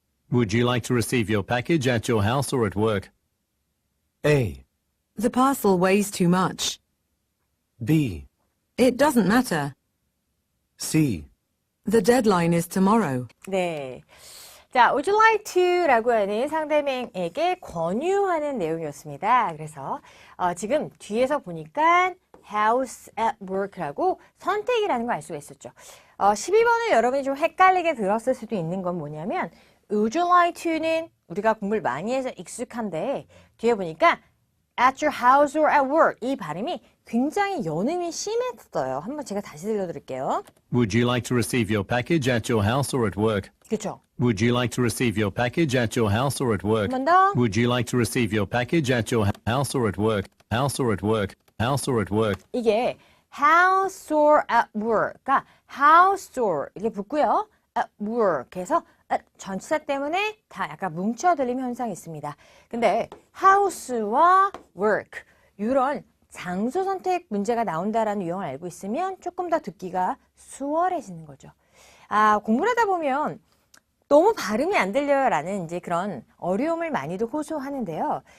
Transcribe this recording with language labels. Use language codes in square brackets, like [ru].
[en] Would you like to receive your package at your house or at work? A. The parcel weighs too much. B. It doesn't matter. C. The deadline is tomorrow. [ko] 네. 자, [en] would you like to [ko] 라고 하는 상대방에게 권유하는 내용이었습니다. 그래서 지금 뒤에서 보니까 [en] house at work [ko] 라고 선택이라는 걸 알 수가 있었죠. 12번을 여러분이 좀 헷갈리게 들었을 수도 있는 건 뭐냐면 [en] would you like to [ko] 는 우리가 공부를 많이 해서 익숙한데 뒤에 보니까 [en] at your house or at work [ko] 이 발음이 굉장히 연음이 심했어요. 한번 제가 다시 들려드릴게요. [en] Would you like to receive your package at your house or at work? [ko] 그렇죠? [en] Would you like to receive your package at your house or at work? [ko] 한 번 더. [en] Would you like to receive your package at your house or at work? House or at work? House or at work? [ko] 이게 [en] house or at work [ko] 가 house or 이게 붙고요. at work 해서 전치사 때문에 다 약간 뭉쳐 들리는 현상이 있습니다. 근데 house와 work 이런 장소 선택 문제가 나온다라는 유형을 알고 있으면 조금 더 듣기가 수월해지는 거죠. 공부를 하다 보면 너무 발음이 안 들려요라는 이제 그런 어려움을 많이도 호소하는데요.